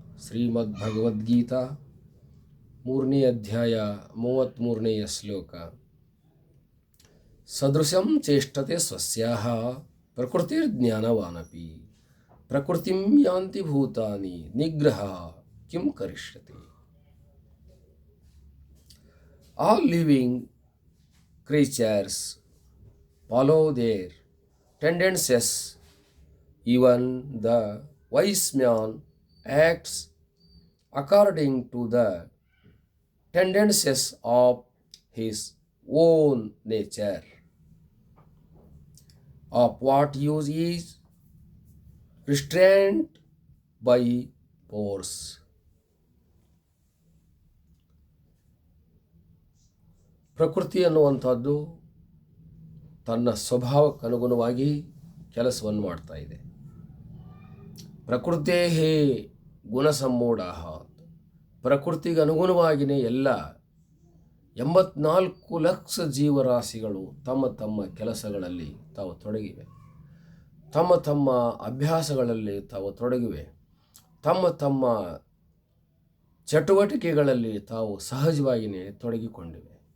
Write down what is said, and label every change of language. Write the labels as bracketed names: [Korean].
[Kannada] ಶ್ರೀಮದ್ಭಗವದ್ಗೀತಾ 3ನೇ ಅಧ್ಯಾಯ 33ನೇಯ ಶ್ಲೋಕ. [Sanskrit] ಸದೃಶಂ ಚೇಷ್ಟತೆ ಸ್ವಸ್ಯಾಹ ಪ್ರಕೃತಿರ್ಜ್ಞಾನವಾನಪಿ ಪ್ರಕೃತಿಂ ಯಾಂತಿ ಭೂತಾನಿ ನಿಗ್ರಹ ಕಿಂ ಕರಿಷ್ಯತಿ. [English] All living creatures follow their tendencies. Even the wise man acts according to the tendencies of his own nature. Of what use is restrained by force. [Kannada] ಪ್ರಕೃತಿ ಅನ್ನುವಂಥದ್ದು ತನ್ನ ಸ್ವಭಾವಕ್ಕನುಗುಣವಾಗಿ ಕೆಲಸವನ್ನು ಮಾಡ್ತಾ ಇದೆ. [Sanskrit] ಪ್ರಕೃತೇ ಗುಣಸಮ್ಮೂಢ. [Kannada] ಪ್ರಕೃತಿಗೆ ಅನುಗುಣವಾಗಿಯೇ ಎಲ್ಲ 84 ಲಕ್ಷ ಜೀವರಾಶಿಗಳು ತಮ್ಮ ತಮ್ಮ ಕೆಲಸಗಳಲ್ಲಿ ತಾವು ತೊಡಗಿವೆ, ತಮ್ಮ ತಮ್ಮ ಅಭ್ಯಾಸಗಳಲ್ಲಿ ತಾವು ತೊಡಗಿವೆ, ತಮ್ಮ ತಮ್ಮ ಚಟುವಟಿಕೆಗಳಲ್ಲಿ ತಾವು ಸಹಜವಾಗಿಯೇ ತೊಡಗಿಕೊಂಡಿವೆ.